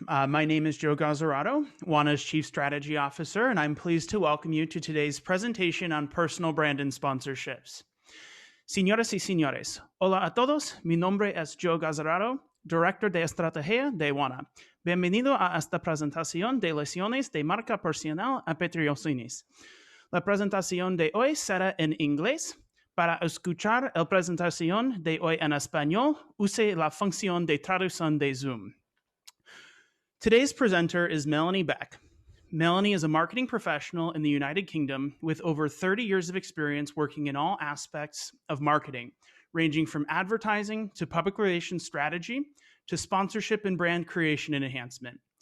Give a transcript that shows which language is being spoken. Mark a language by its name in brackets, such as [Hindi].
[English] My name is Joe Gazzarato, UANA's Chief Strategy Officer, and I'm pleased to welcome you to today's presentation on personal brand and sponsorships. [Spanish] Señoras y señores, hola a todos. Mi nombre es Joe Gazzarato, Director de Estrategia de UANA. Bienvenido a esta presentación de lesiones de marca personal a patrocinios. La presentación de hoy será en inglés. Para escuchar la presentación de hoy en español, use la función de traducción de Zoom. [English] Today's presenter is Melanie Beck. Melanie is a marketing professional in the United Kingdom with over 30 years of experience working in all aspects of marketing, ranging from advertising to public relations strategy to sponsorship and brand creation and enhancement.